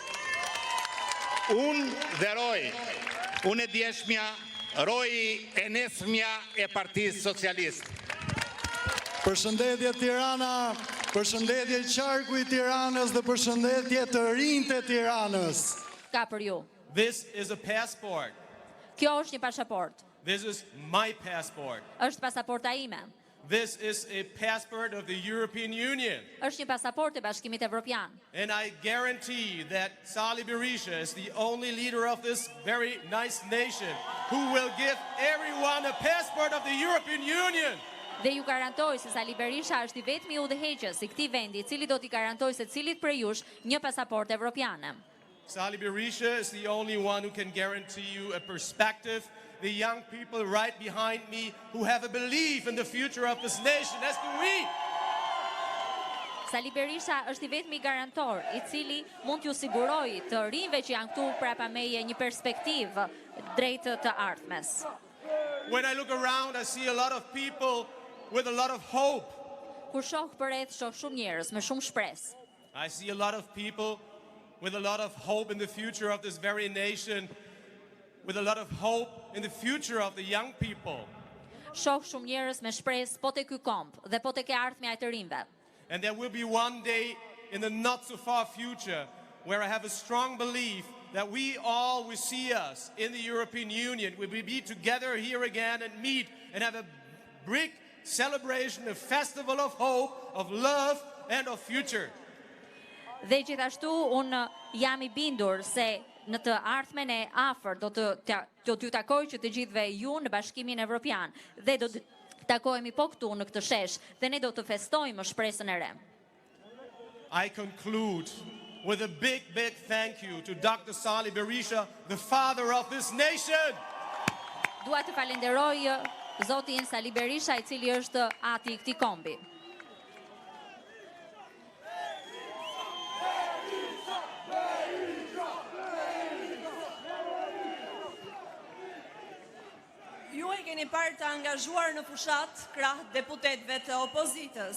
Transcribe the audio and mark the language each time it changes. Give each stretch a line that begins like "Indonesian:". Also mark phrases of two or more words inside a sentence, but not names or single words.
Albanian: Unë dhe Roj, unë e djeshmja, Roj e nesmja e Partisë Socialiste. Përshëndetje Tirana, përshëndetje qarku i Tiranës dhe përshëndetje të rinjtë të Tiranës. Ka për ju.
English: This is a passport.
Albanian: Kjo është një pasaport.
English: This is my passport.
Albanian: Është pasaporta ime.
English: This is a passport of the European Union.
Albanian: Është një pasaport e Bashkimit Evropian.
English: And I guarantee that Sali Berisha is the only leader of this very nice nation who will give everyone a passport of the European Union.
Albanian: Dhe ju garantoj se Sali Berisha është i vetmi udhëheqës i këtij vendi i cili do t'i garantoj se cilit prej jush një pasaportë evropiane.
English: Sali Berisha is the only one who can guarantee you a perspective. The young people right behind me who have a belief in the future of this nation, as do we.
Albanian: Sali Berisha është i vetmi garantor i cili mund t'ju siguroj të rinjve që janë këtu prapa meje një perspektivë drejt të ardhmes.
English: When I look around, I see a lot of people with a lot of hope.
Albanian: Kur shoh përreth, shoh shumë njerëz me shumë shpresë.
English: I see a lot of people with a lot of hope in the future of this very nation, with a lot of hope in the future of the young people.
Albanian: Shoh shumë njerëz me shpresë po te ky komp dhe po te ke ardhmja e të rinjve.
English: And there will be one day in the not so far future where I have a strong belief that we all will see us in the European Union. We will be together here again and meet and have a big celebration, a festival of hope, of love and of future.
Albanian: Dhe gjithashtu unë jam i bindur se në të ardhmen e afër do t'ju takoj që të gjithëve ju në Bashkimin Evropian dhe do të takohemi po këtu në këtë shesh dhe ne do të festojmë shpresën e re.
English: I conclude with a big thank you to Dr. Sali Berisha, the father of this nation.
Albanian: Dua të falenderoj zotin Sali Berisha i cili është ati i këtij kombi. Ju e keni parë të angazhuar në fushat krah deputetëve të opozitës.